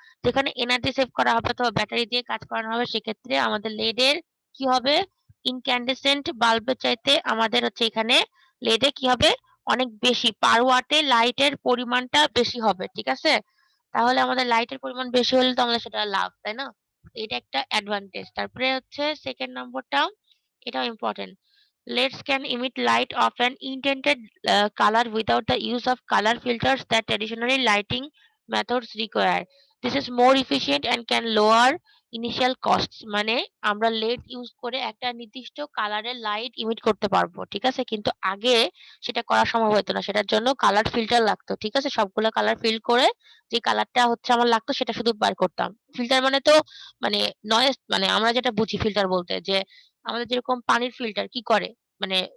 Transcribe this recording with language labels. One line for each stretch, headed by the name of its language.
Bangla: যেখানে energy save করা হবে অথবা ব্যাটারি দিয়ে কাজ করানো হবে সেক্ষেত্রে আমাদের লেডের কি হবে ইনক্যান্ডেসেন্ট বাল্বের চাইতে আমাদের হচ্ছে এখানে লেডে কি হবে অনেক বেশি পার ওয়াটে লাইটের পরিমাণটা বেশি হবে। ঠিক আছে? তাহলে আমাদের লাইটের পরিমাণ বেশি হলে তো আমাদের সেটা লাভ, তাই না? এটা একটা অ্যাডভান্টেজ। তারপরে হচ্ছে সেকেন্ড নম্বরটা এটাও important.
English: LEDs can emit light of an intended color without the use of color filters that traditionally lighting methods require. This is more efficient and can lower initial costs.
Bangla: মানে আমরা lead use করে একটা নির্দিষ্ট কালারের light emit করতে পারবো। ঠিক আছে? কিন্তু আগে সেটা করা সম্ভব হতো না। সেটার জন্য কালার ফিল্টার লাগতো। ঠিক আছে? সবগুলা কালার ফিল করে যে কালারটা হচ্ছে আমার লাগতো সেটা শুধু বার করতাম। ফিল্টার মানে তো মানে নয়েজ মানে আমরা যেটা বুঝি ফিল্টার বলতে যে আমাদের যেরকম পানির ফিল্টার কি করে? মানে